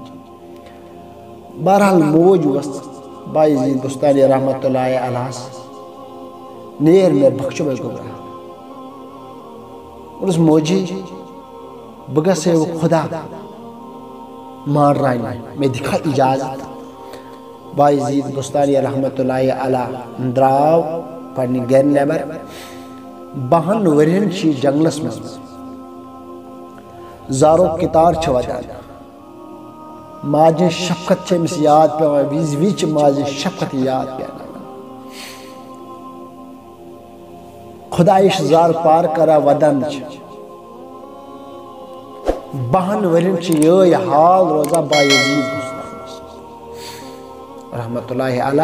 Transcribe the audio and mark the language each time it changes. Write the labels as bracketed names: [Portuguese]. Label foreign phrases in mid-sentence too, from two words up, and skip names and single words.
[Kashmiri] بہرحال موج اوس بایزید بستانی رحمت اللہ علیہس، نیر مےٚ بخشو اے گوٚبرا۔ دوٚپُس موجی بہٕ گژھے وۄنۍ خدا مانراونہِ، مےٚ دِکھا اجازت۔ بایزید بستانی رحمت اللہ علیہ درٛاو پننہِ گرِ نٮ۪بر، 12 ؤرین چھِ یہِ جنگلس منٛز، زارو کتار چھِ ودان، ماجہِ شفقت چھِ أمِس یاد پیوان، وِزِ وِزِ چھِ ماجہِ شفقت یاد پیوان۔ خدایش زار پار کران ودان چھِ، 12 ؤرین چھِ یہے حال روزان بایزید بستانس رحمت اللہ علیہ۔